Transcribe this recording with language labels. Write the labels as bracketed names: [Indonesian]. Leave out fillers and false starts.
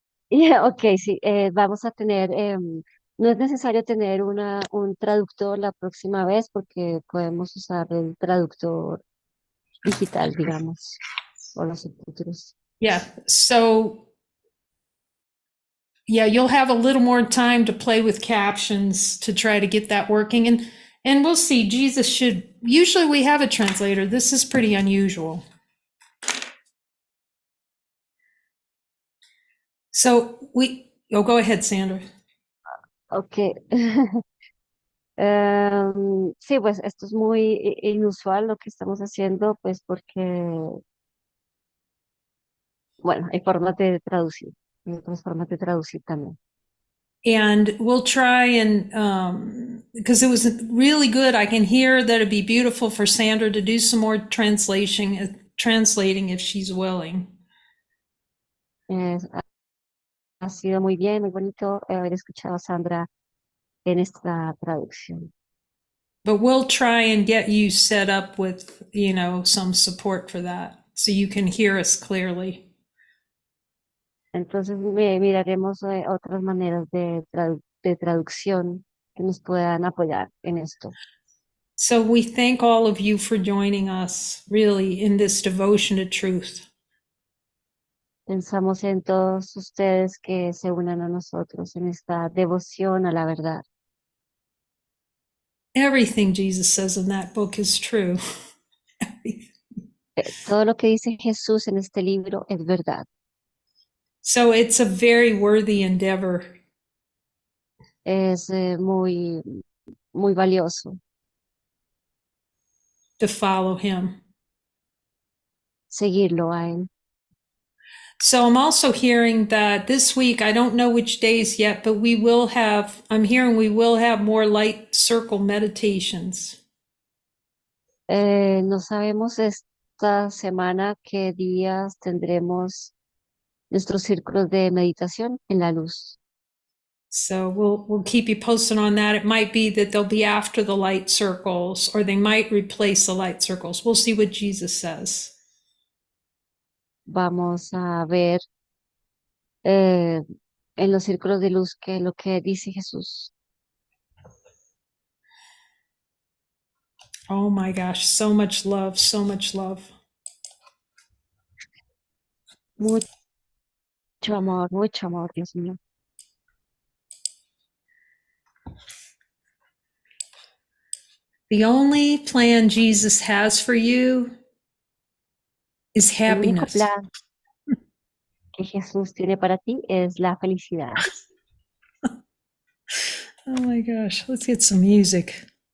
[Spanish] Ok, sí, vamos a tener, no es necesario tener un traductor la próxima vez porque podemos usar el traductor digital, digamos, o los subtítulos. [English] Yeah. So, yeah, you'll have a little more time to play with captions to try to get that working. And we'll see. Jesus should, usually we have a translator. This is pretty unusual. So go ahead, Sandra. Ok. [Spanish] Sí, pues esto es muy inusual lo que estamos haciendo, pues porque, bueno, hay formas de traducir, hay otras formas de traducir también. [English] And we'll try and, because it was really good. I can hear that it'd be beautiful for Sandra to do some more translating if she's willing. [Spanish] Ha sido muy bien, muy bonito haber escuchado a Sandra en esta traducción. [English] But we'll try and get you set up with, some support for that so you can hear us clearly. [Spanish] Entonces miraremos otras maneras de traducción que nos puedan apoyar en esto. [English] So we thank all of you for joining us really in this devotion to truth. [Spanish] Pensamos en todos ustedes que se unan a nosotros en esta devoción a la verdad. [English] Everything Jesus says in that book is true. [Spanish] Todo lo que dice Jesús en este libro es verdad. [English] So it's a very worthy endeavor. [Spanish] Es muy, muy valioso [English] To follow him. [Spanish] seguirlo a él. [English] So I'm also hearing that this week, I don't know which days yet, but I'm hearing we will have more light circle meditations. [Spanish] No sabemos esta semana qué días tendremos nuestros círculos de meditación en la luz. [English] So we'll keep you posted on that. It might be that they'll be after the light circles, or they might replace the light circles. We'll see what Jesus says. [Spanish] Vamos a ver en los círculos de luz que lo que dice Jesús. [English] Oh my gosh, so much love, so much love. [Spanish] Mucho amor, Dios mío. [English] The only plan Jesus has for you is [Spanish] El único [English] happiness. [Spanish] plan que Jesús tiene para ti es la felicidad. [English] Oh my gosh, let's get some music.